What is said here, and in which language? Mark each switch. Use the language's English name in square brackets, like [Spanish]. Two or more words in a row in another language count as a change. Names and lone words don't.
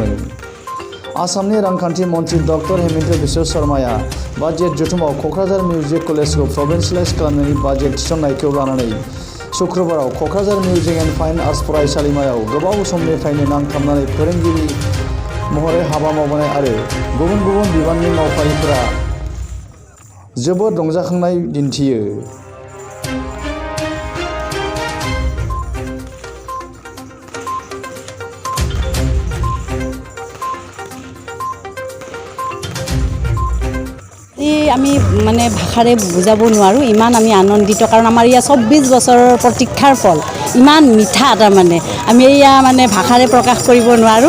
[Bodo] आसामनि रांखान्थि मन्थ्रि डक्टर हेमन्त बिश्व शर्माया बाजेट जथुमाव क'क्राझार मिउजिक कलेजखौ प्रभिन्सियेलाइज खालामनायनि बाजेट थिसननायखौ लानानै शुक्रबाराव क'क्राझार मिउजिक एन्ड फाइन आर्ट्स फरायसालिमायाव गोबाव समनिफ्रायनो नांथाबनानै फोरोंगिरि महरै हाबा मावबोनाय आरो गुबुन गुबुन बिबाननि मावफारिफोरा जोबोद रंजाखांनाय दिन्थियो। [Assamese] আমি মানে ভাষাৰে বুজাব নোৱাৰোঁ, ইমান আমি আনন্দিত, কাৰণ আমাৰ ইয়া 24 বছৰৰ প্ৰতীক্ষাৰ ফল, ইমান মিঠা তাৰমানে আমি এয়া মানে ভাষাৰে প্ৰকাশ কৰিব নোৱাৰোঁ।